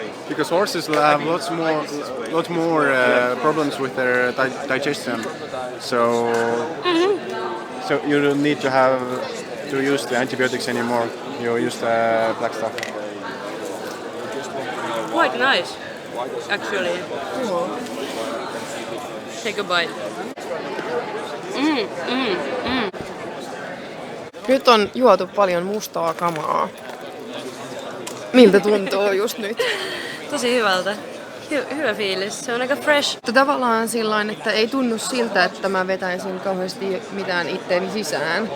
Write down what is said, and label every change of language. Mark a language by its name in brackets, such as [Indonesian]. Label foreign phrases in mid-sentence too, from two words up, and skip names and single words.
[English] Because horses have lots more problems with their digestion. So so you don't need to use the antibiotics anymore. You use the black stuff. Quite nice, actually. Take a bite. [Finnish] Nyt on juotu paljon mustaa kamaa. Miltä tuntuu just nyt? Tosi hyvältä. Hyvä fiilis. Se on aika fresh. Tavallaan sillain, että ei tunnu siltä, että mä vetäisin kauheasti mitään itteeni sisään.